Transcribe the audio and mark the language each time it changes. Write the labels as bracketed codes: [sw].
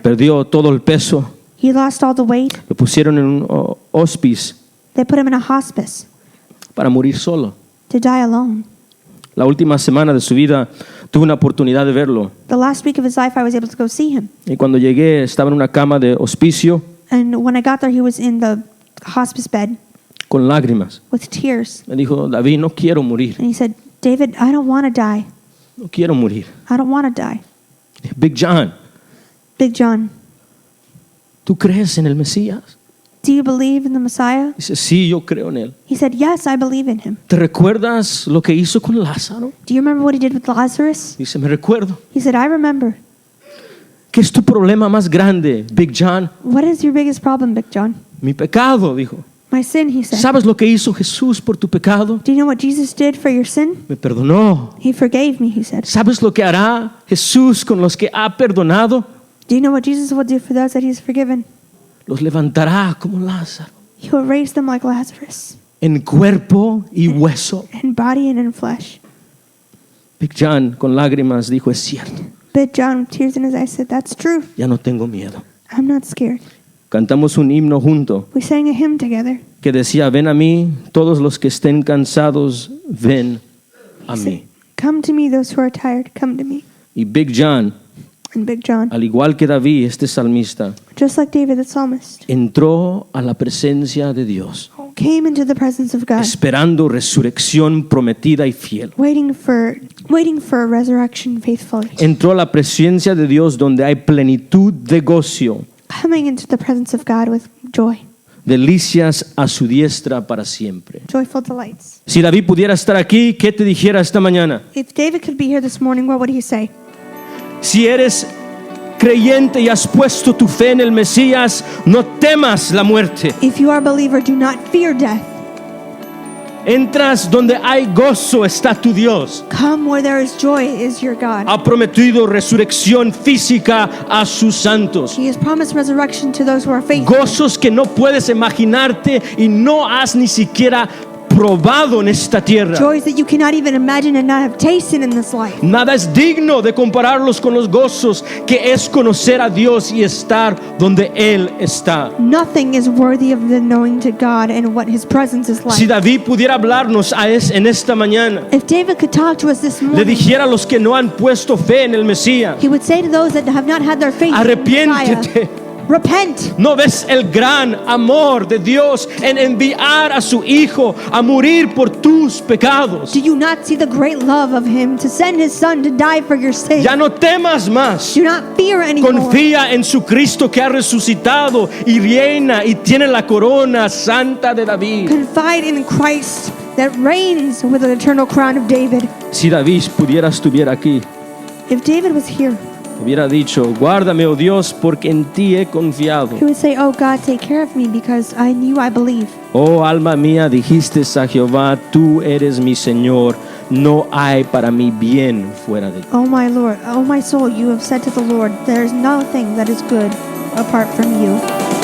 [es] perdió todo el peso. [en] He lost all the weight. [es] Lo pusieron en un hospice [en] They put him in a hospice [es] para morir solo. [en] to die alone. [es] La última semana de su vida tuve una oportunidad de verlo. [en] The last week of his life, I was able to go see him. [es] Y cuando llegué estaba en una cama de hospicio [en] And when I got there, he was in the hospice bed [es] con lágrimas. [en] with tears. [es] Me dijo: David, no quiero morir, [en] And he said, David, I don't want to die. [es] no quiero morir. [en] I don't want to die. [es] Big John, [en] Big John, [es] ¿tú crees en el Mesías? [en] do you believe in the Messiah? [es] Dice: sí, yo creo en él. [en] He said, yes, I believe in him. [es] ¿Te recuerdas lo que hizo con Lázaro? [en] Do you remember what he did with Lazarus? [es] Dice: me recuerdo. [en] He said, I remember. [es] ¿Qué es tu problema más grande, Big John? [en] What is your biggest problem, Big John? [es] Mi pecado, dijo. [en] My sin, he said. [es] ¿Sabes lo que hizo Jesús por tu pecado? [en] Do you know what Jesus did for your sin? [es] Me perdonó. [en] He forgave me, he said. [es] ¿Sabes lo que hará Jesús con los que ha perdonado? [en] Do you know what Jesus will do for those that he's forgiven? [es] Los levantará como Lázaro, [en] He will raise them like Lazarus, [es] en cuerpo y hueso. [en] in body and in flesh. [es] Big John, con lágrimas, dijo: es cierto, [en] Big John, with tears in his eyes, said, that's true. [es] ya no tengo miedo. [en] I'm not scared. [es] Cantamos un himno junto [en] We sang a hymn together. [es] que decía: ven a mí, todos los que estén cansados, ven a mí. [en] Come to me, those who are tired, come to me. [es] Y Big John, [en] And Big John, [es] al igual que David, este salmista, [en] just like David the psalmist, [es] entró a la presencia de Dios, [en] came into the presence of God, [es] esperando resurrección prometida y fiel. [en] waiting for a resurrection faithfully. [es] Entró a la presencia de Dios donde hay plenitud de gozo, [en] Coming into the presence of God with joy, [es] delicias a su diestra para siempre. [en] Joyful delights. [es] Si David pudiera estar aquí, ¿qué te dijera esta mañana? [en] If David could be here this morning, what would he say? [es] Si eres creyente y has puesto tu fe en el Mesías, no temas la muerte. [en] If you are a believer, do not fear death. [es] Entras donde hay gozo, está tu Dios. [en] Come where there is joy is your God. [es] Ha prometido resurrección física a sus santos. [en] He has promised resurrection to those who are faithful. [es] Gozos que no puedes imaginarte y no has ni siquiera probado en esta tierra. [en] Joys that you cannot even imagine and not have tasted in this life. [es] Nada es digno de compararlos con los gozos que es conocer a Dios y estar donde Él está. [en] Nothing is worthy of the knowing to God and what His presence is like. [es] Si David pudiera hablarnos en esta mañana, [en] If David could talk to us this [es] le [en] morning, [es] dijera a los que no han puesto fe en el Mesías: [en] he would say to those that have not had their faith in Messiah, [es] arrepiéntete. [en] repent. [es] ¿No ves el gran amor de Dios en enviar a su Hijo a morir por tus pecados? [en] Do you not see the great love of Him to send His Son to die for your sins? [es] Ya no temas más. [en] Do not fear anymore. [es] Confía en su Cristo que ha resucitado y reina y tiene la corona santa de David. [en] Confide in Christ that reigns with an eternal crown of David. [es] Si David estuviera aquí, [en] If David was here, [es] hubiera dicho: guárdame, oh Dios, porque en ti he confiado. [en] he would say, "Oh God, take care of me because I knew I believe." [es] Oh alma mía, dijiste a Jehová: tú eres mi Señor, no hay para mí bien fuera de ti. [en] Oh my Lord, oh my soul, you have said to the Lord, there is nothing that is good apart from you.